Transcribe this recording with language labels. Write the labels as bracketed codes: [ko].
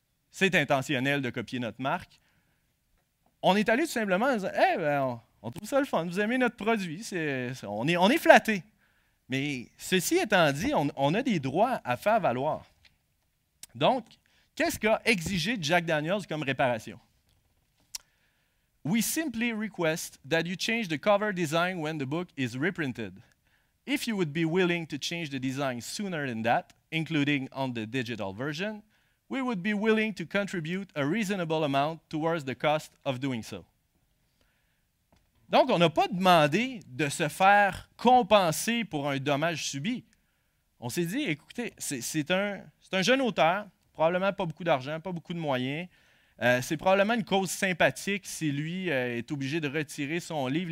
[fr] c'est intentionnel de copier notre marque », on est allé tout simplement en disant « Eh bien, on trouve ça le fun, vous aimez notre produit, on est flattés. » Mais ceci étant dit, on a des droits à faire valoir. Donc, qu'est-ce qu'a exigé Jack Daniels comme réparation? [en] We simply request that you change the cover design when the book is reprinted. If you would be willing to change the design sooner than that, including on the digital version, we would be willing to contribute a reasonable amount towards the cost of doing so. [fr] Donc, on n'a pas demandé de se faire compenser pour un dommage subi. On s'est dit, écoutez, c'est un jeune auteur, probablement pas beaucoup d'argent, pas beaucoup de moyens. C'est probablement une cause sympathique si lui est obligé de retirer son livre.